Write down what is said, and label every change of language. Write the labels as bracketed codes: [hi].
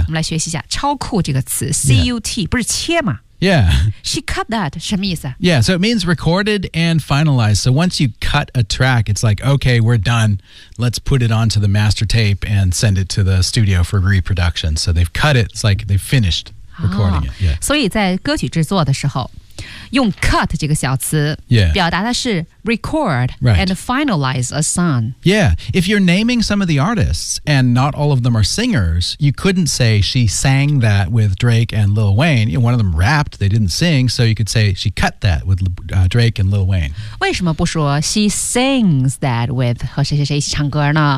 [zh] 我们来学习一下超酷这个词 C-U-T,、yeah. 不是切吗？ [en] Yeah. She cut that. [zh] 什么意思、 [en] 啊、 Yeah, so it means recorded and finalized. So once you cut a track, it's like, okay, we're done. Let's put it onto the master tape and send it to the studio for reproduction. So they've cut it. It's like they've finished recording、oh, it. Yeah. [zh] 所以在歌曲制作的时候用 cut 这个小词、 yeah. 表达的是 record、 [en] right. and finalize a song. Yeah, if you're naming some of the artists and not all of them are singers, you couldn't say she sang that with Drake and Lil Wayne. You know, one of them rapped, they didn't sing, so you could say she cut that with、Drake and Lil Wayne. [zh] 为什么不说 [en] she sings that with [zh] 和谁谁谁一起唱歌呢